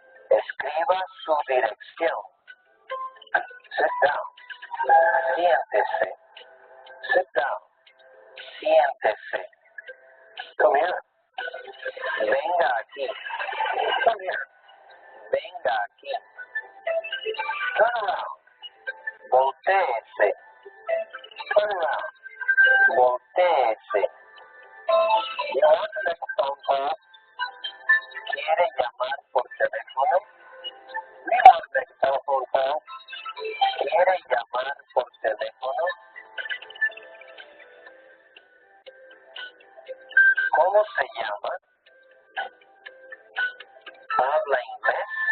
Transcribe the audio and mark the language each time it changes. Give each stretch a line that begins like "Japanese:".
Spanish: Escriba su dirección.
English: Sit down.
Spanish: Siéntese.
English: Sit down. Siéntese. Come here.
Spanish: Venga aquí.
English: Come here. Venga aquí. Turn around.
Spanish: Voltéese.
English: Turn around.
Spanish: Voltéese.
English: You want to make a phone call?
Spanish: ¿Quiere llamar por teléfono?
English: We want to make a telephone call.
Spanish: ¿Quiere llamar por teléfono? ¿Cómo se llama? ¿Habla inglés?